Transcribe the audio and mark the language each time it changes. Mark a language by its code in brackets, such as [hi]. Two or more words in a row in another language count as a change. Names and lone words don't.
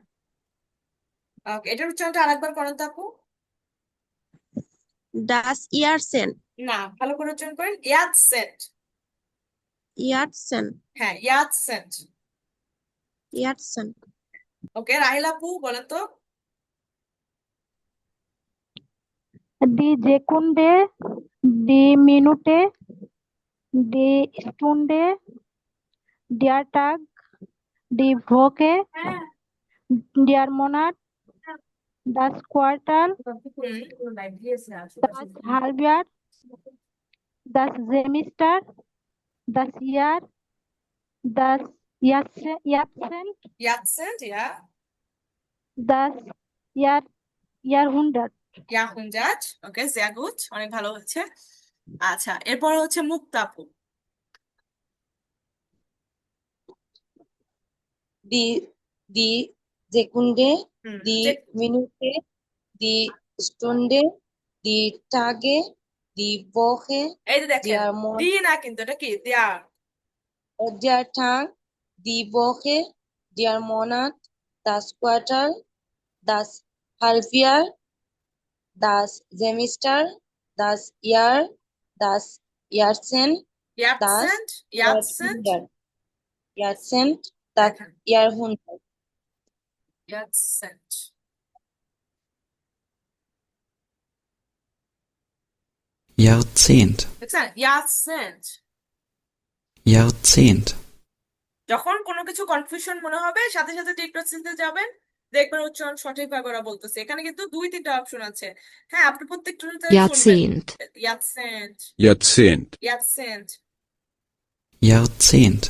[bn] ওকে। এটার উচ্চারণটা আরেকবার করেন তো আপু। [de] das Jahrzehnt, [bn] না, ভালো করে উচ্চারণ করেন, ইয়াতসেন্ট, [de] ইয়ারসেন্ট, [bn] হ্যাঁ ইয়াতসেন্ট। [de] ইয়ারসেন্ট। [bn] ওকে, রাহিল আপু বলেন তো। [de] di secunde, di minute, di stunde, der Tag, die Woche, [bn] হ্যাঁ [de] der Monat, das Quartal, হুম, das Halbjahr, das Semester, das Jahr, das Jahrzehnt, ইয়াতসেন্ট, ইয়া, das Jahrhundert. ইয়াহুনজাত। ওকে, sehr gut, [bn] অনেক ভালো হচ্ছে। আচ্ছা এরপর হচ্ছে মুক্তা আপু। [de] di di sekunde, হুম, di minute, di stunde, di tage, di woche, [bn] এই যে দেখেন [de] der [bn] দি না কিন্তু এটা কি দেয়ার, [de] der Tag, die Woche, der Monat, das Quartal, das Halbjahr, das Semester, das Jahr, das Jahrzehnt, das Jahrzehnt, Jahrzehnt, Jahrhundert, Jahrzehnt, das [bn] দেখেন [de] Jahrhundert, Jahrzehnt, Jahrzehnt, [bn] দেখছেন Jahrzehnt। [de] Jahrzehnt, [bn] যখন কোনো কিছু কনফিউশন মনে হবে সাথে সাথে টিকটক যাবেন, দেখবেন উচ্চারণ সঠিকভাবে ওরা বলতেছে। এখানে কিন্তু 2-3টা অপশন আছে। হ্যাঁ, আপনি প্রত্যেকটা শুনবেন। [de] Jahrzehnt, Jahrzehnt, Jahrzehnt, Jahrzehnt, Jahrzehnt,